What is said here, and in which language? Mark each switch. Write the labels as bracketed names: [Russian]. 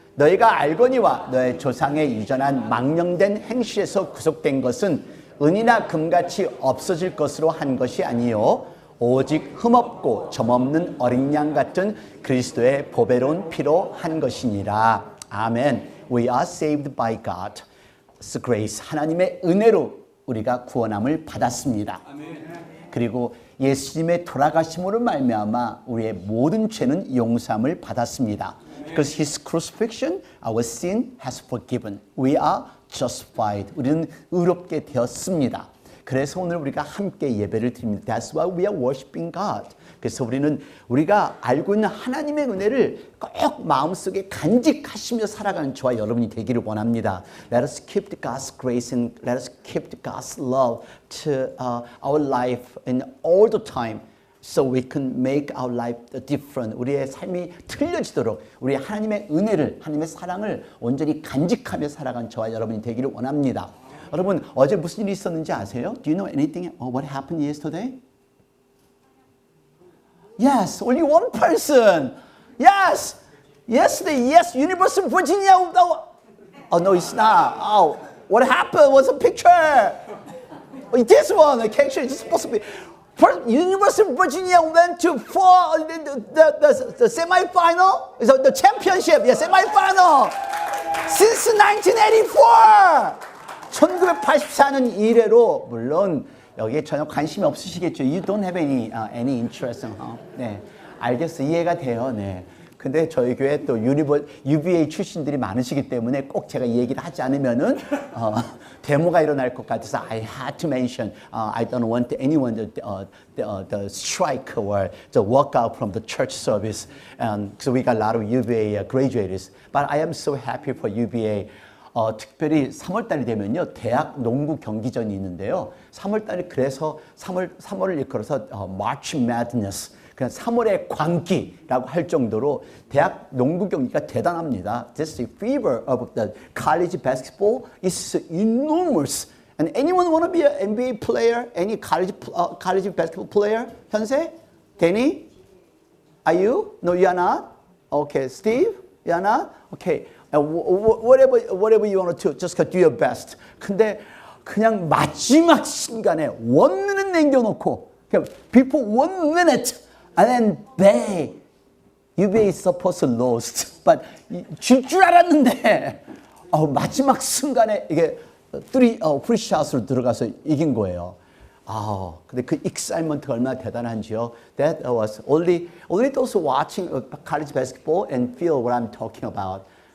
[Korean] 너희가 알거니와 너의 조상의 유전한 망령된 행실에서 구속된 것은 은이나 금같이 없어질 것으로 한 것이 아니요 오직 흠없고 점없는 어린 양 같은 그리스도의 보배로운 피로 한 것이니라. 아멘. [English] We are saved by God's grace. [Korean] 하나님의 은혜로 우리가 구원함을 받았습니다. 그리고 예수님의 돌아가심으로 말미암아 우리의 모든 죄는 용서함을 받았습니다. [English] Because His crucifixion, our sin has forgiven. We are justified. [Korean] 우리는 의롭게 되었습니다. 그래서 오늘 우리가 함께 예배를 드립니다. [English] That's why we are worshiping God. [Korean] 그래서 우리가 알고 있는 하나님의 은혜를 꼭 마음속에 간직하시며 살아가는 저와 여러분이 되기를 원합니다. [English] Let us keep God's grace and let us keep God's love to our life in all the time. So we can make our life different. [Korean] 우리의 삶이 틀려지도록 우리 하나님의 은혜를, 하나님의 사랑을 온전히 간직하며 살아가는 저와 여러분이 되기를 원합니다. 여러분 어제 무슨 일이 있었는지 아세요? [English] Do you know anything? What happened yesterday? Yes, only one person. Yes, yesterday. Yes, University of Virginia. Oh no, it's not. Oh, what happened was a picture. This one actually is supposed to be. First, University of Virginia went to the semi-final, the championship, semi-final since 1984. [Korean] 1984년 이래로 물론 여기에 전혀 관심이 없으시겠죠. [English] You don't have any interest. [Korean] 네, 알겠어, 이해가 돼요. 네. 근데 저희 교회 또 UVA 출신들이 많으시기 때문에 꼭 제가 이 얘기를 하지 않으면은 데모가 일어날 것 같아서 [English] I had to mention. I don't want anyone to strike or to walk out from the church service. So we got a lot of UVA graduates. But I am so happy for UVA. [Korean] 특별히 3월달이 되면요 대학 농구 경기전이 있는데요. 3월달이 그래서 3월을 일컬어서 March Madness, 그냥 3월의 광기라고 할 정도로 대학 농구 경기가 대단합니다. [English] This fever of the college basketball is enormous. And anyone want to be an NBA player? Any college basketball player? 현세? Danny? Are you? No, you are not. Okay, Steve? You are not. Okay. Whatever you want to do, just do your best. [Korean] 근데 그냥 마지막 순간에 [English] 1 minute [Korean] 남겨놓고 [English] before 1 minute and then UVA is supposed to lose. But [Korean] 줄 줄 알았는데 마지막 순간에 이게 프리샷으로 들어가서 이긴 거예요. 근데 그 excitement가 얼마나 대단한지요. [English] That was only those watching college basketball and feel what I'm talking about.